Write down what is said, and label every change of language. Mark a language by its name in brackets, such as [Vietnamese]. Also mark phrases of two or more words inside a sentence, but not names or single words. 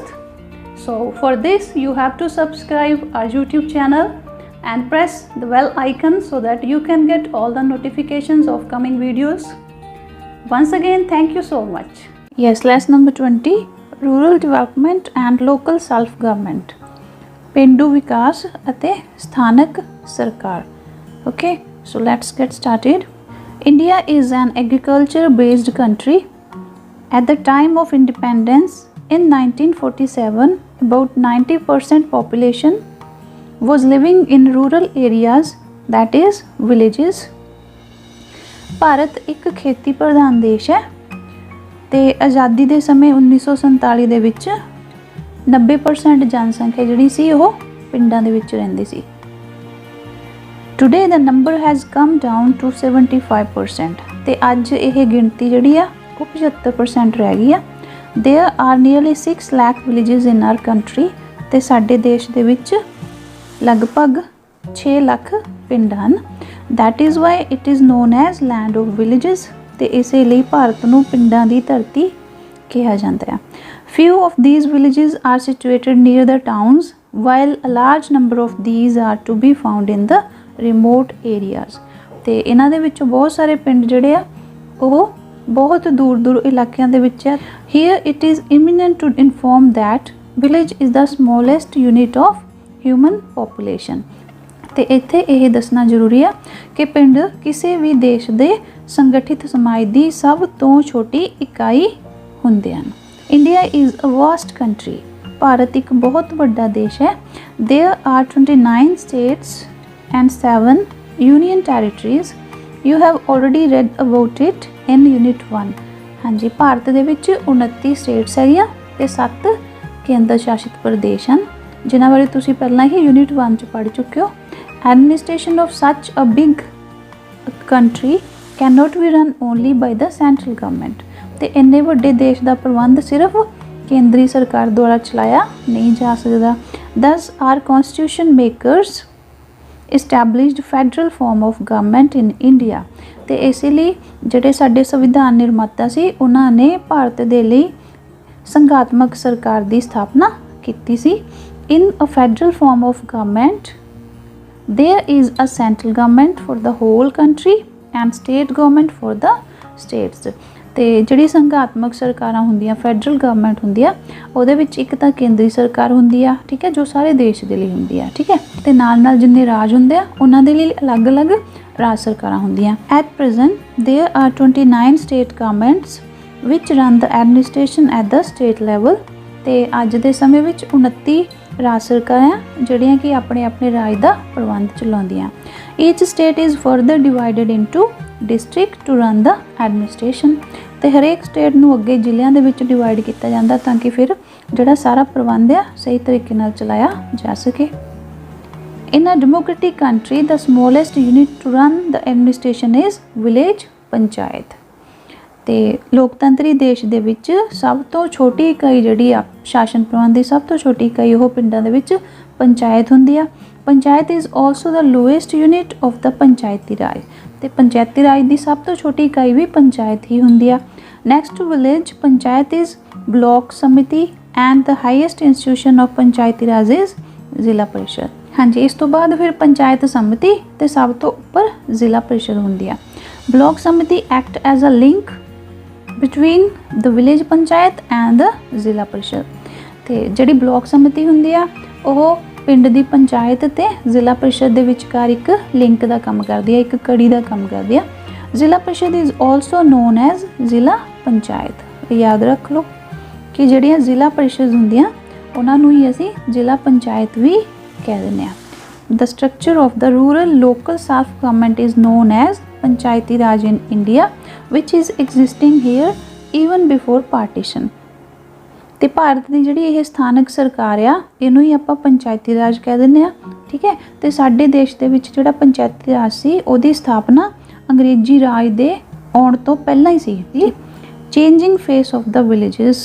[English] So for this, you have to subscribe our YouTube channel and press the bell icon so that you can get all the notifications of coming videos. Once again, thank you so much. Yes, lesson number 20, Rural Development and Local Self-Government. [Punjabi] ਪੇਂਡੂ ਵਿਕਾਸ ਅਤੇ ਸਥਾਨਕ ਸਰਕਾਰ. [English] Okay, so let's get started. India is an agriculture-based country. At the time of independence in 1947, about 90% population was living in rural areas, that is villages. [Punjabi] ਭਾਰਤ ਇੱਕ ਖੇਤੀ ਪ੍ਰਧਾਨ ਦੇਸ਼ ਹੈ ਤੇ ਆਜ਼ਾਦੀ ਦੇ ਸਮੇਂ 1947 ਦੇ ਵਿੱਚ 90% ਜਨਸੰਖਿਆ ਜਿਹੜੀ ਸੀ ਉਹ ਪਿੰਡਾਂ ਦੇ ਵਿੱਚ ਰਹਿੰਦੀ ਸੀ. [English] Today the number has come down to 75% [Punjabi] ਤੇ ਅੱਜ ਇਹ ਗਿਣਤੀ ਜਿਹੜੀ ਆ ਉਹ 75% ਰਹਿ ਗਈ ਆ. [English] There are nearly 6 lakh villages in our country [Punjabi] ਤੇ ਸਾਡੇ ਦੇਸ਼ ਦੇ ਵਿੱਚ ਲਗਭਗ 6 ਲੱਖ ਪਿੰਡ ਹਨ. [English] That is why it is known as land of villages [Punjabi] ਤੇ ਇਸੇ ਲਈ ਭਾਰਤ ਨੂੰ ਪਿੰਡਾਂ ਦੀ ਧਰਤੀ ਕਿਹਾ ਜਾਂਦਾ ਹੈ. [English] Few of these villages are situated near the towns while a large number of these are to be found in the remote areas. [Punjabi] ਤੇ ਇਹਨਾਂ ਦੇ ਵਿੱਚੋਂ ਬਹੁਤ ਸਾਰੇ ਪਿੰਡ ਜਿਹੜੇ ਆ ਉਹ ਬਹੁਤ ਦੂਰ ਇਲਾਕਿਆਂ ਦੇ ਵਿੱਚ ਹੈ. [English] Here it is imminent to inform that village is the smallest unit of human population. [Punjabi] ਤੇ ਇੱਥੇ ਇਹ ਦੱਸਣਾ ਜ਼ਰੂਰੀ ਆ ਕਿ ਪਿੰਡ ਕਿਸੇ ਵੀ ਦੇਸ਼ ਦੇ ਸੰਗਠਿਤ ਸਮਾਜ ਦੀ ਸਭ ਤੋਂ ਛੋਟੀ ਇਕਾਈ ਹੁੰਦੇ ਹਨ. [English] India is a vast country. [Punjabi] ਭਾਰਤ ਇੱਕ ਬਹੁਤ ਵੱਡਾ ਦੇਸ਼ ਹੈ. [English] There are 29 states and 7 union territories. You have already read about it in unit 1. [Punjabi] ਹਾਂਜੀ, ਭਾਰਤ ਦੇ ਵਿੱਚ 29 ਸਟੇਟਸ ਹੈਗੀਆਂ ਤੇ 7 ਕੇਂਦਰ ਸ਼ਾਸਿਤ ਪ੍ਰਦੇਸ਼ ਹਨ ਜਿਨ੍ਹਾਂ ਬਾਰੇ ਤੁਸੀਂ ਪਹਿਲਾਂ ਹੀ ਯੂਨਿਟ 1 ਚ ਪੜ੍ਹ ਚੁੱਕੇ ਹੋ. [English] Administration of such a big country cannot be run only by the central government. [Punjabi] ਤੇ ਇੰਨੇ ਵੱਡੇ ਦੇਸ਼ ਦਾ ਪ੍ਰਬੰਧ ਸਿਰਫ ਕੇਂਦਰੀ ਸਰਕਾਰ ਦੁਆਰਾ ਚਲਾਇਆ ਨਹੀਂ ਜਾ ਸਕਦਾ. [English] Thus our constitution makers established federal form of government in India. [Punjabi] ਤੇ ਇਸੇ ਲਈ ਜਿਹੜੇ ਸਾਡੇ ਸੰਵਿਧਾਨ ਨਿਰਮਾਤਾ ਸੀ ਉਹਨਾਂ ਨੇ ਭਾਰਤ ਦੇ ਲਈ ਸੰਘਾਤਮਕ ਸਰਕਾਰ ਦੀ ਸਥਾਪਨਾ ਕੀਤੀ ਸੀ. [English] In a federal form of government, there is a central government for the whole country and state government for the states. [Punjabi] ਤੇ ਜਿਹੜੀ ਸੰਘਾਤਮਕ ਸਰਕਾਰਾਂ ਹੁੰਦੀਆਂ [English] federal government [Punjabi] ਹੁੰਦੀ ਆ ਉਹਦੇ ਵਿੱਚ ਇੱਕ ਤਾਂ ਕੇਂਦਰੀ ਸਰਕਾਰ ਹੁੰਦੀ ਆ, ਠੀਕ ਹੈ, ਜੋ ਸਾਰੇ ਦੇਸ਼ ਦੇ ਲਈ ਹੁੰਦੀ ਆ, ਠੀਕ ਹੈ, ਤੇ ਨਾਲ ਜਿੰਨੇ ਰਾਜ ਹੁੰਦੇ ਆ ਉਹਨਾਂ ਦੇ ਲਈ ਅਲੱਗ-ਅਲੱਗ ਰਾਜ ਸਰਕਾਰਾਂ ਹੁੰਦੀਆਂ. [English] At present there are 29 state governments which run the administration at the state level. [Punjabi] ਤੇ ਅੱਜ ਦੇ ਸਮੇਂ ਵਿੱਚ 29 ਰਾਜ ਸਰਕਾਰਾਂ ਜਿਹੜੀਆਂ ਕਿ ਆਪਣੇ ਰਾਜ ਦਾ ਪ੍ਰਬੰਧ ਚਲਾਉਂਦੀਆਂ. [English] Each state is further divided into district to run the administration. [Punjabi] ਤੇ ਹਰੇਕ ਸਟੇਟ ਨੂੰ ਅੱਗੇ ਜ਼ਿਲ੍ਹਿਆਂ ਦੇ ਵਿੱਚ ਡਿਵਾਈਡ ਕੀਤਾ ਜਾਂਦਾ ਤਾਂ ਕਿ ਫਿਰ ਜਿਹੜਾ ਸਾਰਾ ਪ੍ਰਬੰਧ ਆ ਸਹੀ ਤਰੀਕੇ ਨਾਲ ਚਲਾਇਆ ਜਾ ਸਕੇ. [English] In a democratic country, the smallest unit to run the administration is village ਪੰਚਾਇਤ. [Punjabi] ਤੇ ਲੋਕਤੰਤਰੀ ਦੇਸ਼ ਦੇ ਵਿੱਚ ਸਭ ਤੋਂ ਛੋਟੀ ਇਕਾਈ ਜਿਹੜੀ ਆ ਸ਼ਾਸਨ ਪ੍ਰਬੰਧ ਦੀ ਸਭ ਤੋਂ ਛੋਟੀ ਇਕਾਈ ਉਹ ਪਿੰਡਾਂ ਦੇ ਵਿੱਚ ਪੰਚਾਇਤ ਹੁੰਦੀ ਆ. [English] ਪੰਚਾਇਤ is also the lowest unit of the ਪੰਚਾਇਤੀ ਰਾਜ. [Punjabi] ਤੇ ਪੰਚਾਇਤੀ ਰਾਜ ਦੀ ਸਭ ਤੋਂ ਛੋਟੀ ਇਕਾਈ ਵੀ ਪੰਚਾਇਤ ਹੀ ਹੁੰਦੀ ਆ. [English] Next to village ਪੰਚਾਇਤ ਇਜ਼ ਬਲਾਕ ਸਮਿਤੀ and the highest institution of ਪੰਚਾਇਤੀ ਰਾਜ ਇਜ਼ ਜ਼ਿਲ੍ਹਾ ਪਰਿਸ਼ਦ. [Punjabi] ਹਾਂਜੀ, ਇਸ ਤੋਂ ਬਾਅਦ ਫਿਰ ਪੰਚਾਇਤ ਸਮਿਤੀ ਤੇ ਸਭ ਤੋਂ ਉੱਪਰ ਜ਼ਿਲ੍ਹਾ ਪਰਿਸ਼ਦ ਹੁੰਦੀ ਆ. [English] ਬਲਾਕ ਸਮਿਤੀ act as a link between the village ਪੰਚਾਇਤ and the ਜ਼ਿਲ੍ਹਾ ਪਰਿਸ਼ਦ. [Punjabi] ਤੇ ਜਿਹੜੀ ਬਲਾਕ ਸਮਿਤੀ ਹੁੰਦੀ ਆ ਉਹ ਪਿੰਡ ਦੀ ਪੰਚਾਇਤ ਤੇ ਜ਼ਿਲ੍ਹਾ ਪਰਿਸ਼ਦ ਦੇ ਵਿਚਕਾਰ ਇੱਕ ਲਿੰਕ ਦਾ ਕੰਮ ਕਰਦੀ ਆ, ਇੱਕ ਕੜੀ ਦਾ ਕੰਮ ਕਰਦੀ ਆ. [English] ਜ਼ਿਲ੍ਹਾ ਪਰਿਸ਼ਦ is also known as ਜ਼ਿਲ੍ਹਾ ਪੰਚਾਇਤ. [Punjabi] ਯਾਦ ਰੱਖ ਲਓ ਕਿ ਜਿਹੜੀਆਂ ਜ਼ਿਲ੍ਹਾ ਪਰਿਸ਼ਦ ਹੁੰਦੀਆਂ ਉਹਨਾਂ ਨੂੰ ਹੀ ਅਸੀਂ ਜ਼ਿਲ੍ਹਾ ਪੰਚਾਇਤ ਵੀ ਕਹਿ ਦਿੰਦੇ ਆ. [English] The structure of the rural local self government is known as Panchayati Raj in India, which is existing here even before partition. [Punjabi] ਤੇ ਭਾਰਤ ਦੀ ਜਿਹੜੀ ਇਹ ਸਥਾਨਕ ਸਰਕਾਰ ਆ ਇਹਨੂੰ ਹੀ ਆਪਾਂ ਪੰਚਾਇਤੀ ਰਾਜ ਕਹਿ ਦਿੰਦੇ ਆ, ਠੀਕ ਹੈ. ਤੇ ਸਾਡੇ ਦੇਸ਼ ਦੇ ਵਿੱਚ ਜਿਹੜਾ ਪੰਚਾਇਤੀ ਰਾਜ ਸੀ ਉਹਦੀ ਸਥਾਪਨਾ ਅੰਗਰੇਜ਼ੀ ਰਾਜ ਦੇ ਆਉਣ ਤੋਂ ਪਹਿਲਾਂ ਹੀ ਸੀ. [English] Changing face of the villages.